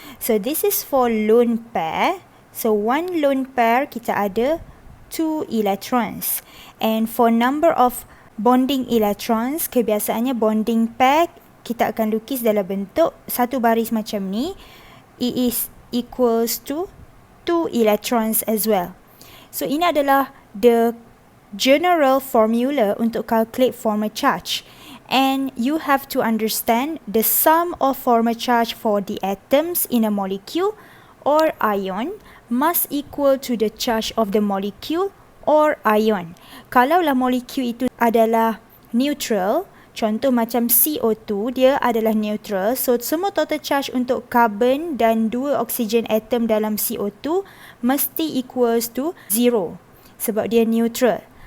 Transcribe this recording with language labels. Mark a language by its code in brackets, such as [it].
[en] So this is for lone pair. So one lone pair [ms] kita ada [en] 2 electrons. And for number of bonding electrons, [ms] kebiasaannya bonding pair kita akan lukis dalam bentuk satu baris macam ni. [en] It is equals to 2 electrons as well. So [ms] ini adalah [en] the general formula [ms] untuk [en] calculate formal charge. And you have to understand the sum of formal charge for the atoms in a molecule or ion must equal to the charge of the molecule or ion. [ms] Kalaulah molekul itu adalah neutral, contoh macam CO2, dia adalah neutral. So, semua total charge untuk carbon dan 2 oksigen atom dalam CO2 mesti [en] equals to 0 [ms] sebab dia neutral.